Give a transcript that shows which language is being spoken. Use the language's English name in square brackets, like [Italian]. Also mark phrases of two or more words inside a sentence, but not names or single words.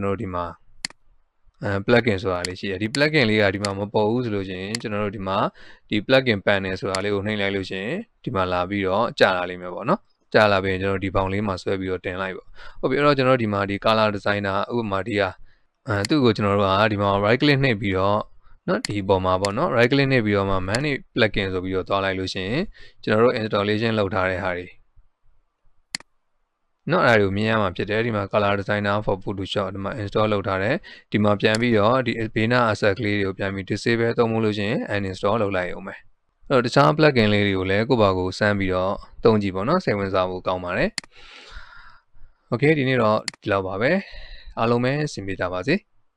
[Burmese] တော်တို့ဒီမှာplugin ဆိုတာလေးရှိတယ်ဒီ plugin လေးကဒီမှာမပေါ်ဘူးဆိုလို့ရှိရင်ကျွန်တော်တို့ဒီမှာဒီ [English] plugin panel [Burmese] ဆိုတာလေးကိုနှိပ်လိုက်လို့ရှိရင်ဒီမှာလာပြီးတော့ကြာလာလိမ့်မယ်ပေါ့နော်ကြာလာပြီးရင်ကျွန်တော်ဒီပေါင်လေးမှာဆွဲပြီးတော့တင်လိုက်ပေါ့ဟုတ်ပြီအဲ့တော့ကျွန်တော်ဒီမှာဒီ [English] color designer [Burmese] ဥပမာဒီဟာသူ့ကိုကျွန်တော်တို့ကဒီမှာ [English] right click [Burmese] နှိပ်ပြီးတော့နော်ဒီပေါ်မှာပေါ့နော် [English] right click [Burmese] နှိပ်ပြီးတော့မှ [English] manage plugin [Burmese] ဆိုပြီးတော့သွားလိုက်လို့ရှိရင်ကျွန်တော်တို့ installation လုပ်ထားတဲ့ဟာတွေ နော်အဲ့ဒါကိုမြင်ရမှာဖြစ်တယ်ဒီမှာ [English] color designer for Photoshop [Burmese] ဒီမှာ install လုပ်ထားတယ်ဒီမှာပြန်ပြီးတော့ဒီ [English] beginner asset [Burmese] ကလေးတွေကိုပြန်ပြီး disable သုံးလို့ရှိရင် uninstall လုပ်လိုက်အောင်မယ်အဲ့တော့တခြား plugin လေးတွေကိုလည်းကိုယ့်ဘာကိုစမ်းပြီးတော့သုံးကြည့်ပေါ့နော်စိတ်ဝင်စားဖို့ကောင်းပါတယ် Okay ဒီနေ့တော့ဒီလောက်ပါပဲအားလုံးပဲအဆင်ပြေကြပါစေ